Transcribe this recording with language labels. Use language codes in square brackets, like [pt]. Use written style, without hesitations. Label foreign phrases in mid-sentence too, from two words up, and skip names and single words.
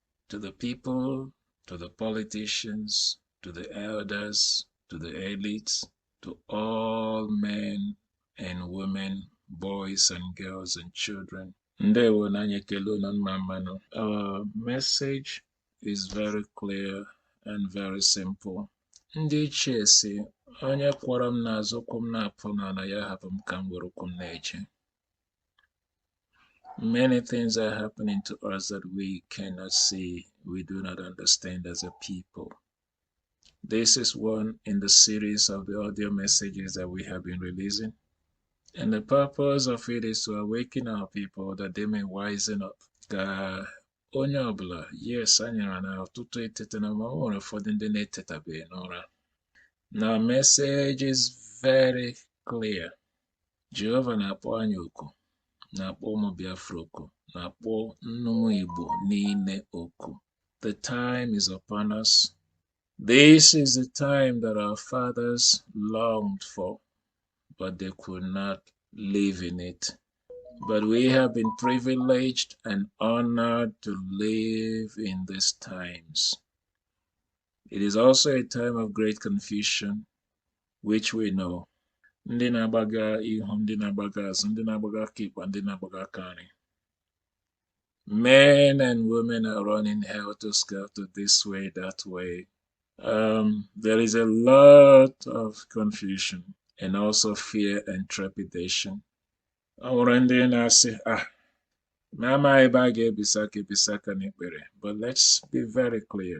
[en] to the people, to the politicians, to the elders, to the elites, to all men and women, boys and girls and children. [ig] Ndewo na anyị ekele unu mma mmanụ. [en] Our message is very clear and very simple. [ig] Ndị ichie si, onye kwọrọ m n'azụ ụkwụ m na-apụ n'ala ya hapụ m ka m were ụkwụ m na-eje. [en] Many things are happening to us that we cannot see, we do not understand as a people. This is one in the series of the audio messages that we have been releasing. And the purpose of it is to awaken our people that they may wisen up. [ig] Ka onye ọbụla, yes, anyị na ọtụtụ etete na ma nwere ụfọdụ ndị na-etetabeghị n'ụra. [en] Now, message is very clear. [ig] Jehova na-akpọ anyị oku, na-akpọ ụmụ Biafra oku, na-akpọ nnụnụ Igbo niile oku. [en] The time is upon us. This is the time that our fathers longed for, but they could not live in it. But we have been privileged and honored to live in these times. It is also a time of great confusion, which we know. [ig] Ndị na-agbaga ihu, ndị na-agbaga azụ, ndị na-agbaga aka ịkpa, ndị na-agbaga aka nri. [en] Men and women are running helter-skelter this way, that way. There is a lot of confusion and also fear and trepidation. But let's be very clear.